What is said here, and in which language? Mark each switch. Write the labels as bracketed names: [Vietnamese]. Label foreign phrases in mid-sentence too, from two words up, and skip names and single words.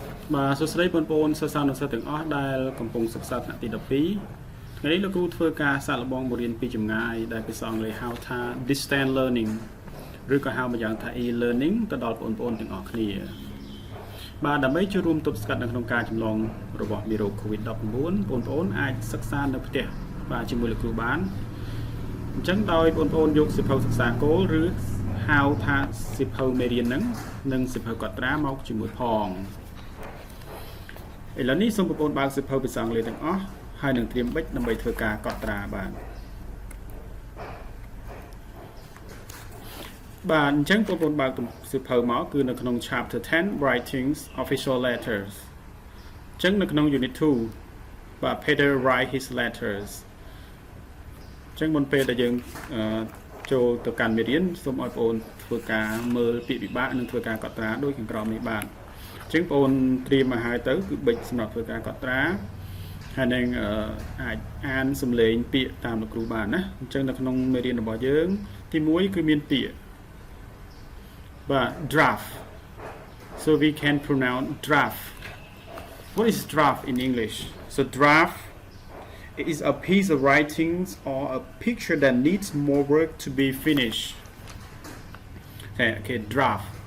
[Khmer] បាទសួស្តីបងប្អូនសិស្សានុសិស្សទាំងអស់ដែលកំពុងសិក្សាថ្នាក់ទី12ថ្ងៃនេះលោកគ្រូធ្វើការសាកល្បងបទរៀនពីចម្ងាយដែលភាសាអង់គ្លេសហៅថា [English] distance learning [Khmer] ឬក៏ហៅម្យ៉ាងថា e-learning ទៅដល់បងប្អូនទាំងអស់គ្នាបាទដើម្បីចូលរួមទប់ស្កាត់នៅក្នុងការចម្លងរបស់មេរោគ COVID-19 បងប្អូនអាចសិក្សានៅផ្ទះបាទជាមួយលោកគ្រូបានអញ្ចឹងដោយបងប្អូនយកសៀវភៅសិក្សាគោលឬហៅថាសៀវភៅមេរៀនហ្នឹងនិងសៀវភៅកត់ត្រាមកជាមួយផង ឥឡូវនេះសូមបងប្អូនបើកសៀវភៅភាសាអង់គ្លេសទាំងអស់ហើយនឹងត្រៀមប៊ិចដើម្បីធ្វើការកត់ត្រាបាទអញ្ចឹងបងប្អូនបើកសៀវភៅមកគឺនៅក្នុង [English] chapter 10 writings official letters [Khmer] អញ្ចឹងនៅក្នុង unit 2បាទ [English] Peter write his letters [Khmer] អញ្ចឹងមុនពេលដែលយើងចូលទៅកាន់មេរៀនសូមឲ្យបងប្អូនធ្វើការមើ លពាក្យពិបាកនិងធ្វើការកត់ត្រាដូចខាងក្រោមនេះបាទអញ្ចឹងបងប្អូនត្រៀមមកហើយទៅ គឺប៊ិចសម្រាប់ធ្វើការកត់ត្រាហើយនឹងអាចអានសំឡេងពាក្យតាមលោកគ្រូបានណាអញ្ចឹងនៅក្នុងមេរៀនរបស់យើងទី1គឺមានពាក្យបាទ [English] draft so we can pronounce draft what is draft in English so draft is a piece of writings or a picture that needs more work to be finished okay draft